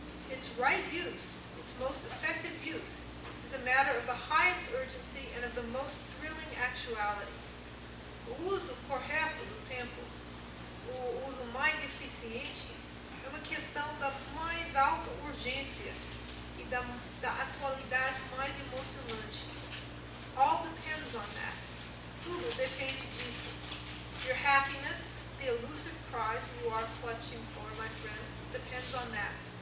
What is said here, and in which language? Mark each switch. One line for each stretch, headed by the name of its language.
English: Its right use, its most effective use, is a matter of the highest urgency and of the most thrilling actuality.
Portuguese: O uso correto do tempo, o uso mais eficiente, é uma questão da mais alta urgência e da atualidade mais emocionante.
English: All depends on that.
Portuguese: Tudo depende disso.
English: Your happiness, the elusive prize you are clutching for, my friends, depends on that.